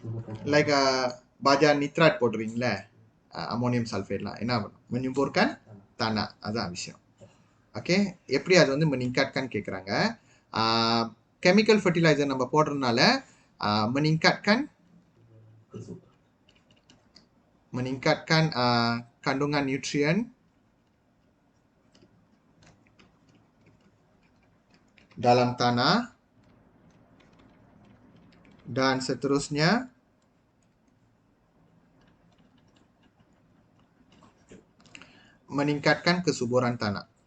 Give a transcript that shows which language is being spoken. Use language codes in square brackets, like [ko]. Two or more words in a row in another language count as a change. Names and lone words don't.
[ta] Like [ms] baja nitrat [ta] போடுறீங்களே அமோனியம் சல்ஃபேட்லாம் என்ன பண்ணும்? [ms] menyuburkan tanah. [ta] அதான் விஷயம். ஓகே, எப்படி அது வந்து meningkatkan கேட்குறாங்க. [en] chemical fertilizer [ta] நம்ம போடுறதுனால [ms] meningkatkan kandungan nutrien dalam tanah dan seterusnya meningkatkan kesuburan tanah.